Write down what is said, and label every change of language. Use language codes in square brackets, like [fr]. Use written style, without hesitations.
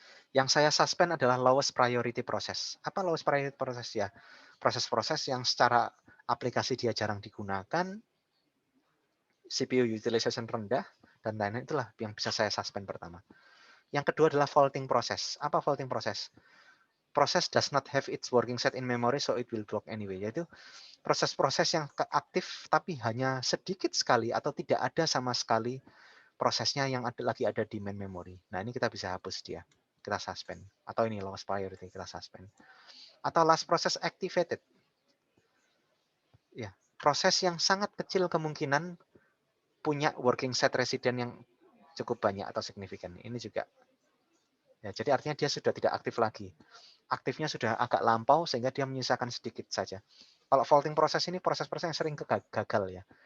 [id] Yang saya suspend adalah [en] lowest priority process. [id] Apa lowest priority process ya? Proses-proses yang secara aplikasi dia jarang digunakan, CPU utilization rendah, dan lain-lain itulah yang bisa saya suspend pertama. Yang kedua adalah faulting process. Apa faulting process? [en] Process does not have its working set in memory, so it will block anyway. [id] Yaitu proses-proses yang aktif tapi hanya sedikit sekali atau tidak ada sama sekali prosesnya yang lagi ada di main memory. Nah, ini kita bisa hapus dia. Kita suspend. Atau ini lowest priority, kita suspend. Atau [en] last process activated. [id] Ya, proses yang sangat kecil kemungkinan punya working set resident yang cukup banyak atau signifikan. Ini juga. Ya, jadi artinya dia sudah tidak aktif lagi. Aktifnya sudah agak lampau sehingga dia menyisakan sedikit saja. Kalau faulting proses ini proses-proses yang sering gagal ya.